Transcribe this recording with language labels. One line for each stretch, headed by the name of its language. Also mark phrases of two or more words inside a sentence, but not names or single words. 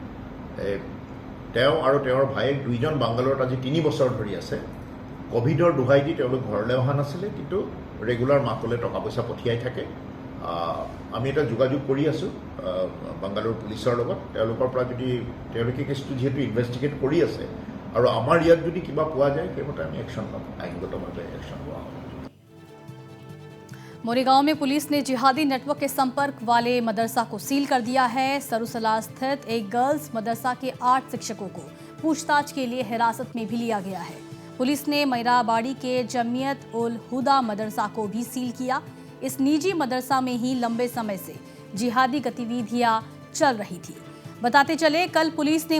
Assamese: তেওঁ আৰু তেওঁৰ ভায়েক দুইজন বাংগালোৰত আজি 3 বছৰ ধৰি আছে কোভিডৰ দুহাই দি তেওঁলোক ঘৰলৈ অহা নাছিলে কিন্তু ৰেগুলাৰ মাকলৈ টকা পইচা পঠিয়াই থাকে আমি এটা যোগাযোগ কৰি আছোঁ বাংগালোৰ পুলিচৰ লগত তেওঁলোকৰ পৰা যদি তেওঁলোকে কেছটো যিহেতু ইনভেষ্টিগেট কৰি আছে আৰু আমাৰ ইয়াত যদি কিবা পোৱা যায় সেইমতে আমি একশ্যন ল'ম আইনগতভাৱে একশ্যন লোৱা হ'ব
Hindi: मोरीगांव में पुलिस ने जिहादी नेटवर्क के संपर्क वाले मदरसा को सील कर दिया है सरुसला स्थित एक गर्ल्स मदरसा के 8 शिक्षकों को पूछताछ के लिए हिरासत में भी लिया गया है पुलिस ने मैराबाड़ी के जमियत उल हुदा मदरसा को भी सील किया इस निजी मदरसा में ही लंबे समय से जिहादी गतिविधियां चल रही थी बताते चले कल पुलिस ने